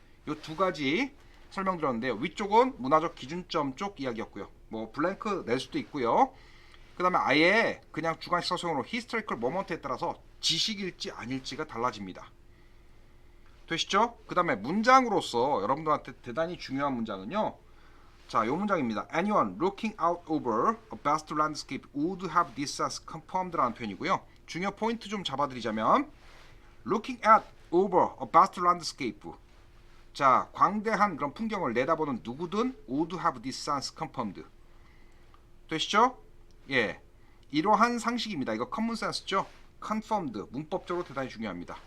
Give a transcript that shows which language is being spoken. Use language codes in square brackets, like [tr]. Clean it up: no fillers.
[ko] 이 두 가지 설명드렸는데요. 위쪽은 문화적 기준점 쪽 이야기였고요. 뭐 블랭크 낼 수도 있고요. 그 다음에 아예 그냥 주관식 서술형으로 [en] historical moment [ko] 에 따라서 지식일지 아닐지가 달라집니다. 되시죠? 그 다음에 문장으로서 여러분들한테 대단히 중요한 문장은요. 자, 요 문장입니다. [en] Anyone looking out over a vast landscape would have this sense confirmed [ko] 라는 표현이고요. 중요 포인트 좀 잡아드리자면 [en] looking at over a vast landscape [ko] 자, 광대한 그런 풍경을 내다보는 누구든 [en] would have this sense confirmed [ko] 되시죠? 예, 이러한 상식입니다. 이거 common sense죠? confirmed 문법적으로 대단히 중요합니다.